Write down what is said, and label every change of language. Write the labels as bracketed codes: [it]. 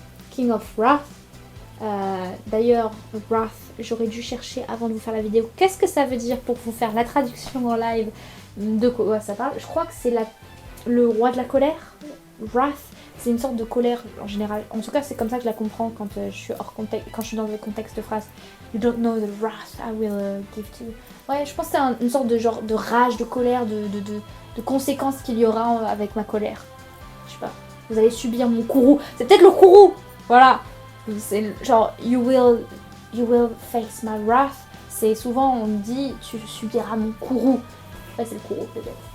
[fr] King of Wrath. D'ailleurs, Wrath, j'aurais dû chercher avant de vous faire la vidéo. Qu'est-ce que ça veut dire pour vous faire la traduction en live de quoi ça parle? Je crois que c'est le roi de la colère. Wrath, c'est une sorte de colère en général. En tout cas, c'est comme ça que je la comprends quand je suis hors contexte, quand je suis dans le contexte de phrase. [en] You don't know the wrath I will give to you. [fr] Ouais, je pense que c'est une sorte de genre de rage, de colère, de conséquences qu'il y aura avec ma colère. Je sais pas. Vous allez subir mon courroux. C'est peut-être le courroux. Voilà. C'est genre [en] you will face my wrath. [fr] C'est souvent on dit tu subiras mon courroux. Ouais, c'est le courroux peut-être.